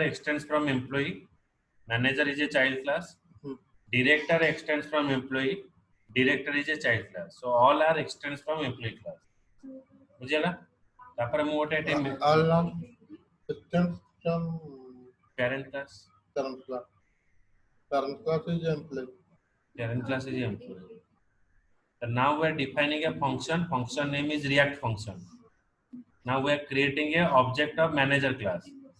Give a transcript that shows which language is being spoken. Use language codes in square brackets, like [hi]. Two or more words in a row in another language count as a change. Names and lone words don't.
[en] extends from employee manager is a child class director extends from employee director is a child class, so all are extends from employee class. [or] ବୁଝିଲା ତାପର ମୁ ଓଟେ [en] all are extends from parent class. parent class. Parent class is employee. Parent class is employee. So now we are defining a function. Function name is React function. Now we are creating a object of manager class.